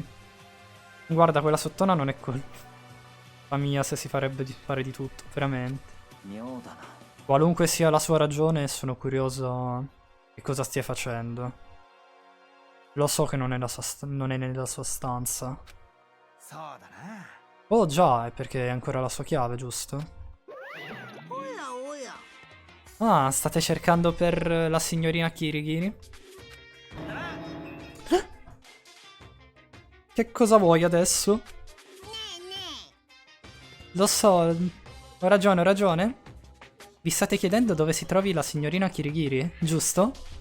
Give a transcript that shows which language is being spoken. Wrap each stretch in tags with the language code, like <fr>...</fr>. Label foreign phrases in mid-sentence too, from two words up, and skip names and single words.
<it>Guarda, quella sottona non è colpa mia se si farebbe di fare di tutto, veramente.</it> <ja>妙だな。</ja> <it>Qualunque sia la sua ragione, sono curioso di cosa stia facendo. Lo so che non è, non è nella sua stanza.</it> <ja>そうだな。</ja> <it>Oh già, è perché è ancora la sua chiave, giusto?</it> <ja>おやおや。</ja> <it>Ah, state cercando per la signorina Kirigiri? Che cosa vuoi adesso?</it> <ja>ねえね</ja> <it>Lo so, ho ragione, ho ragione. Vi state chiedendo dove si trovi la signorina Kirigiri, giusto?</it>